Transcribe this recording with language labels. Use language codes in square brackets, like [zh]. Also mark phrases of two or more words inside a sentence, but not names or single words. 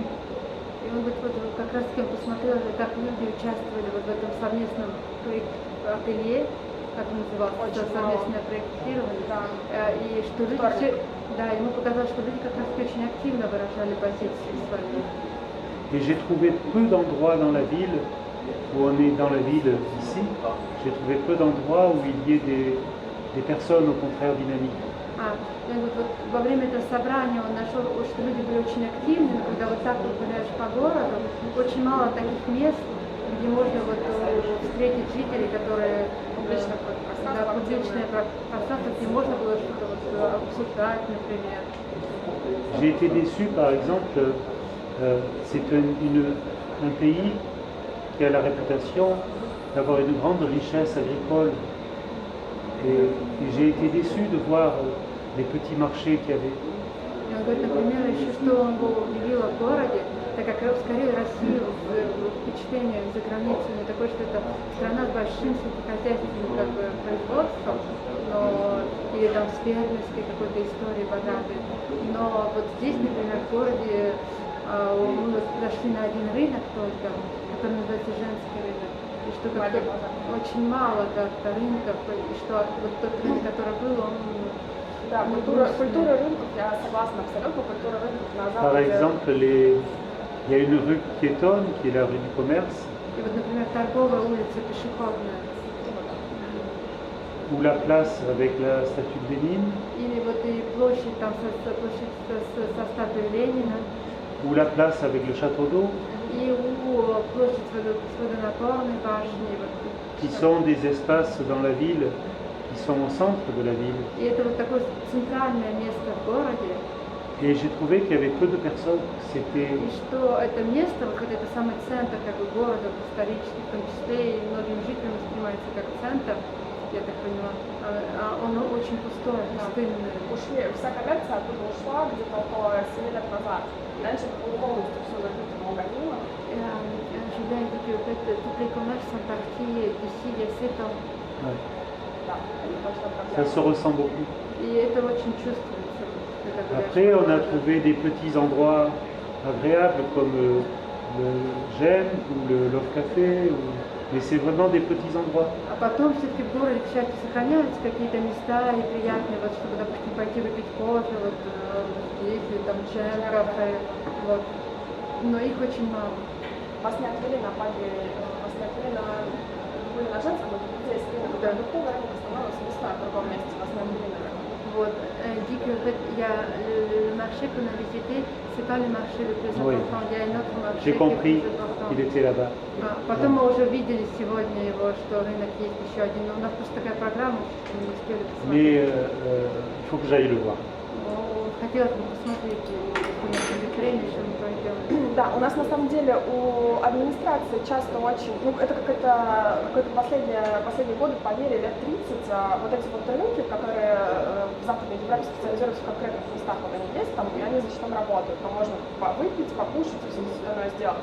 [ru] И он говорит, вот как раз я посмотрела, как люди участвовали вот в этом совместном ателье, как называлось, совместное проектирование, и что люди все, да, ему показалось, что люди как раз очень активно выражали позиции свои. [fr] Et j'ai trouvé peu d'endroits dans la ville, où on est dans la ville ici, j'ai trouvé peu d'endroits où il y ait des personnes au contraire dynamiques. [ru] Вот во время этого собрания он нашел, что люди были очень активны, но когда вот так вот гуляешь по городу, очень мало таких мест, где можно вот встретить жителей, которые публичное пространство, где можно было что-то вот обсуждать, например. [fr] J'ai été déçu, par exemple, c'est un pays qui a la réputation d'avoir une grande richesse agricole. Et j'ai été déçu de voir les petits marchés qu'il y avait. [ru] Он говорит, например, еще что он был удивило в городе, так как скорее Россия впечатление за границами такое, что это страна с большим сельскохозяйственным как бы, производством, но, или там с фермерской какой-то историей богатой. Но вот здесь, например, в городе мы вот зашли на один рынок только, который называется женский рынок, и что как-то очень мало как-то рынков, и что вот тот рынок, который был, он... Да, культура рынков, я согласна абсолютно, культура рынков на Западе. [fr] Par exemple, il y a une rue piétonne qui est la rue du commerce. [ru] И вот, например, торговая улица пешеходная. [fr] Ou la place avec la statue de Lénine. [ru] Или вот и площадь там со статуей Ленина. [fr] Ou la place avec le château d'eau. [ru] И площадь с водонапорной башней. [fr] Qui sont des espaces dans la ville qui sont au centre de la ville. [ru] И это вот такое центральное место в городе. [fr] Et j'ai trouvé qu'il y avait peu de personnes. C'était... [ru] И что это место, вот это самый центр как бы города, исторический, в том числе и многим жителям воспринимается как центр, я так поняла, он очень пустой, пустынный. Ушли, вся коммерция оттуда ушла где-то около 7 лет назад. Раньше это было полностью все закрыто магазином. [fr] Je viens de dire que tous les commerces sont partis d'ici il y a 7 ans. Ouais. [ru] Да, это точно проблема. [fr] Ça se ressent beaucoup. [ru] И это очень чувствуется. [fr] Après, on a trouvé des petits endroits agréables comme le Gênes ou le Love Café, mais c'est vraiment des petits endroits. [ru] А потом все-таки в городе, к счастью, сохраняются какие-то места и приятные, вот, чтобы, допустим, пойти выпить кофе, вот здесь, или там Джем, кафе, вот. Но их очень мало. Вас не отвели на пабе, вас не отвели на... Вы были на женском, вот здесь рынок, да, духовый рынок остановился весной в другом месте, вас не отвели на рынок. Вот, [fr] dit que en fait, il y a le marché qu'on a visité, c'est pas le marché le plus important, il y a un autre marché. J'ai compris qu'il était là-bas. [ru] Потом мы уже видели сегодня его, что рынок есть еще один, но у нас просто такая программа, что мы не успели посмотреть. [fr] Mais il faut que j'aille le voir. [ru] Хотелось бы посмотреть, если у нас будет время, что мы пойдем. Да, у нас на самом деле у администрации часто очень, ну это какой-то последние годы, поверили, лет 30, вот эти вот рынки, которые в Западной Европе специализируются в конкретных местах, вот они есть там, и они зачем работают, там можно выпить, покушать и все остальное сделать.